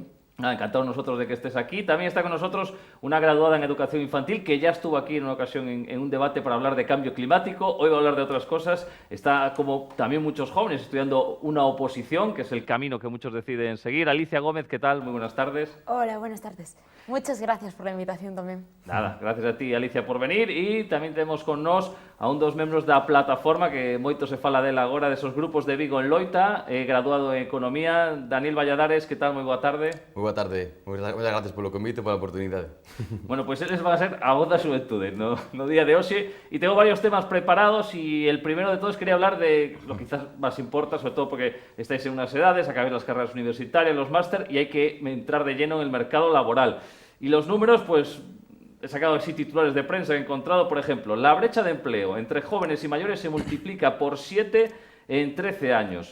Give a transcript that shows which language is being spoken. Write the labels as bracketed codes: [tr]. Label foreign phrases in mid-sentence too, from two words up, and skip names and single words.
[es] Encantados nosotros de que estés aquí. También está con nosotros una graduada en Educación Infantil que ya estuvo aquí en una ocasión en un debate para hablar de cambio climático. Hoy va a hablar de otras cosas. Está, como también muchos jóvenes, estudiando una oposición, que es el camino que muchos deciden seguir. Alicia Gómez, ¿qué tal? Muy buenas tardes. Hola, buenas tardes. Muchas gracias por la invitación también. Nada, gracias a ti, Alicia, por venir. [gl] Y también tenemos con nos a dos membros da plataforma, que moito se fala dela agora, desos grupos de Vigo en Loita, graduado en Economía. Daniel Valladares, que tal? Moi boa tarde. Moi boa tarde, moitas gracias polo convite e pola oportunidade. Bueno, pues eles van a ser a voz da xuventude no día de hoxe, [es] e tengo varios temas preparados, e el primero de todos quería hablar de lo que quizás más importa, sobre todo porque estáis en unas edades, acabáis las carreras universitarias, los máster, y hay que entrar de lleno en el mercado laboral. Y los números, pues he sacado así titulares de prensa que he encontrado, por ejemplo, la brecha de empleo entre jóvenes y mayores se multiplica por 7 en 13 años.